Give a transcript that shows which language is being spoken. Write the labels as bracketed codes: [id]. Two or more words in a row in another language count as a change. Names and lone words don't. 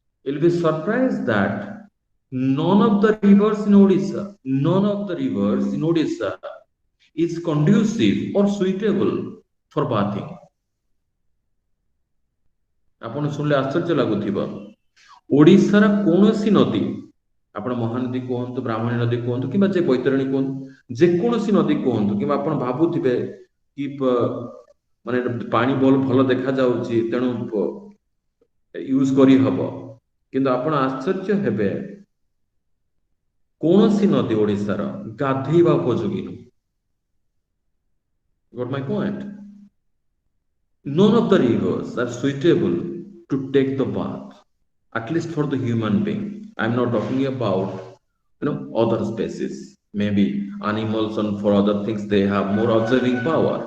[en] You'll be surprised that none of the rivers in Odisha, none of the rivers in Odisha is conducive or suitable for bathing. [or] ଆପଣ ଶୁଣିଲେ ଆଶ୍ଚର୍ଯ୍ୟ ଲାଗୁଥିବ। ଓଡ଼ିଶାର କୌଣସି ନଦୀ, ଆପଣ ମହାନଦୀ କୁହନ୍ତୁ, ବ୍ରାହ୍ମଣୀ ନଦୀ କୁହନ୍ତୁ, କିମ୍ବା ଯେ ବୈତରଣୀ କୁହନ୍ତୁ, ଯେକୌଣସି ନଦୀ କୁହନ୍ତୁ, କିମ୍ବା ଆପଣ ଭାବୁଥିବେ କି ମାନେ ପାଣି ଭଲ ଦେଖାଯାଉଛି ତେଣୁ ୟୁଜ୍ କରିହବ, କିନ୍ତୁ ଆପଣ ଆଶ୍ଚର୍ଯ୍ୟ ହେବେ କୌଣସି ନଦୀ ଓଡ଼ିଶାର ଗାଧେଇବା ଉପଯୋଗୀ ନୁହେଁ। [en] Got my point? None of the rivers are suitable to take the bath, at least for the human being. I'm not talking about other species, maybe animals, and for other things they have more observing power.